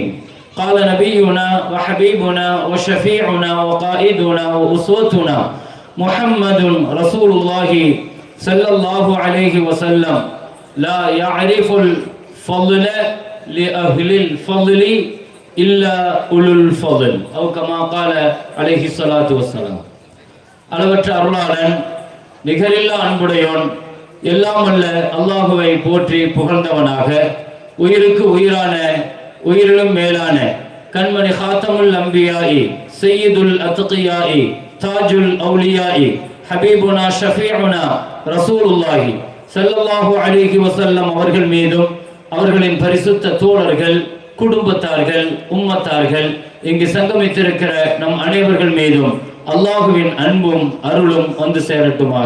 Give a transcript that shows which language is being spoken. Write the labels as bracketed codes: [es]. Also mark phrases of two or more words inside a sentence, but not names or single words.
[ar] قال نبينا وحبيبنا وشفيعنا وقائدنا وأسوتنا محمد رسول الله صلى الله عليه وسلم: لا يعرف الفضل لأهل الفضل إلا أولو الفضل أو كما قال عليه الصلاة والسلام. [ta] அளவற்ற அருளாளன் நிகரில்லா அன்புடையோன் எல்லாம் வல்ல அல்லாஹுவை போற்றி புகழ்ந்தவனாக, உயிருக்கு உயிரான உயிரிலும் மேலான கண்மணி [ar] خاتم الأنبياء سيد الأتقياء تاج الأولياء حبيبنا شفيعنا رسول الله صلى الله عليه وسلم [ta] அவர்கள் மீதும் அவர்களின் பரிசுத்த தோழர்கள், குடும்பத்தார்கள், உம்மத்தார்கள், இங்கு சங்கமித்திருக்கிற நம் அனைவர்கள் மீதும் அல்லாஹுவின் அன்பும் அருளும் வந்து சேரட்டுமாக.